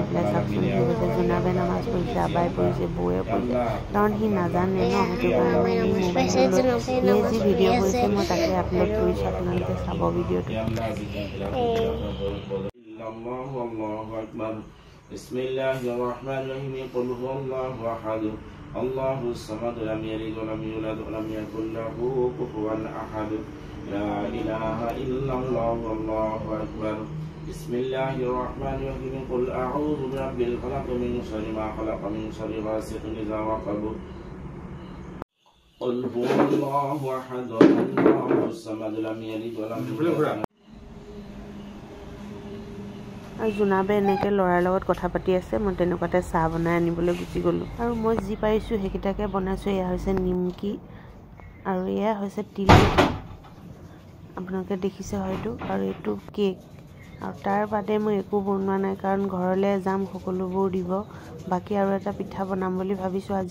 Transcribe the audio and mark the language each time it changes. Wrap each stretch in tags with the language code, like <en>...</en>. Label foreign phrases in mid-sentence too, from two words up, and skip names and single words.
<as>পেলাই চাওকচোন সি কৈছে জোনাবে নামাজ পঢ়িছে আবাই পঢ়িছে বৌয়ে পঢ়িছে কাৰণ সি নাজানে ন সেইটো কাৰণে সি মোবাইললৈ যি ভিডিঅ' কৰিছে মই তাকে আপলোড কৰিছোঁ আপোনালোকে চাব ভিডিঅ'টো</as> <ar>الله الصمد لم يلد ولم يولد ولم يكن له كفوا أحد لا إله إلا الله والله أكبر بسم الله الرحمن الرحيم قل أعوذ برب الفلق من شر ما خلق من شر غاسق إذا وقب قل هو الله أحد الله الصمد لم يلد ولم يولد</ar> <as>আৰু জোনাবে এনেকৈ ল'ৰাৰ লগত কথা পাতি আছে মই তেনেকুৱাতে চাহ বনাই আনিবলৈ গুচি গ'লোঁ আৰু মই যি পাৰিছোঁ সেইকেইটাকে বনাইছোঁ এয়া হৈছে নিমকি আৰু এয়া হৈছে তিল পিঠা আপোনালোকে দেখিছে হয়তো আৰু এইটো কেক আৰু তাৰ বাদে মই একো বনোৱা নাই কাৰণ ঘৰলৈ যাম সকলোবোৰ দিব বাকী আৰু এটা পিঠা বনাম বুলি ভাবিছোঁ আজি</as>